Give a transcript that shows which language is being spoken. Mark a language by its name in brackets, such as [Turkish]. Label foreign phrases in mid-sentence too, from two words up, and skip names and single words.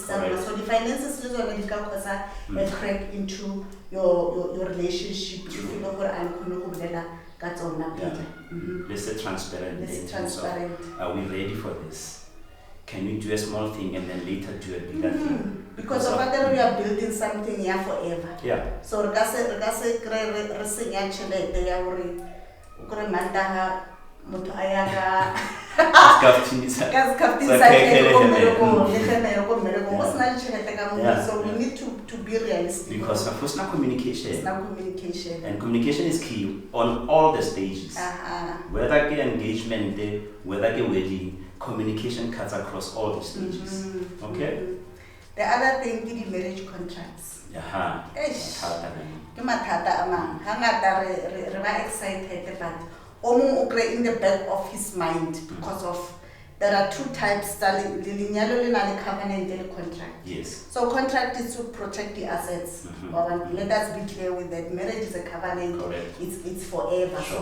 [English] So the finances is already cause a crack into your relationship. If you know what I'm Let's say transparent. Are we ready for this? Can we do a small thing and then later do a bigger thing? Because of that, we are building something here forever. [Northern Sotho] So regase resenya tšhelete ya gore o kore mantaga motho a ya ka so [English] we need to be realistic. Because of course now communication. It's now communication. And communication is key on all the stages. Whether ke engagement, whether ke wedding, communication cuts across all the stages. Okay? The other thing is the marriage contracts. [Northern Sotho] Ke mathata a mang. Hangata re ba [English] excited but in the back of his mind because of there are 2 types, the covenant and contract. Yes. So contract is to protect the assets. Let us be clear with that. Marriage is a covenant. Correct. It's forever. Sure.